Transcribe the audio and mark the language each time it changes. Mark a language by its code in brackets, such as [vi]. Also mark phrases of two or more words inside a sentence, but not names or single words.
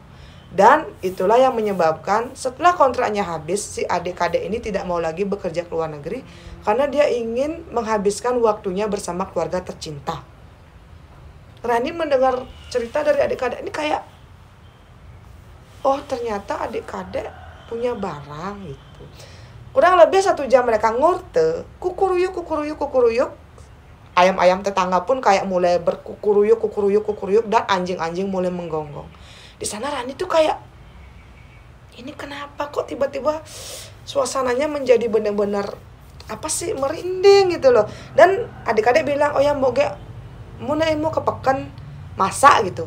[id] Dan itulah yang menyebabkan setelah kontraknya habis, si adik-adik ini tidak mau lagi bekerja ke luar negeri karena dia ingin menghabiskan waktunya bersama keluarga tercinta. Rani mendengar cerita dari adik-adik ini kayak, oh ternyata adik-adik punya barang gitu. Kurang lebih 1 jam mereka ngurte, kukuruyuk, kukuruyuk, kukuruyuk. Ayam-ayam tetangga pun kayak mulai berkukuruyuk, kukuruyuk, kukuruyuk, dan anjing-anjing mulai menggonggong. Di sana Rani tuh kayak, ini kenapa kok tiba-tiba suasananya menjadi benar-benar apa sih, merinding gitu loh. Dan adik-adik bilang, oh ya moge mau kepekan masak gitu.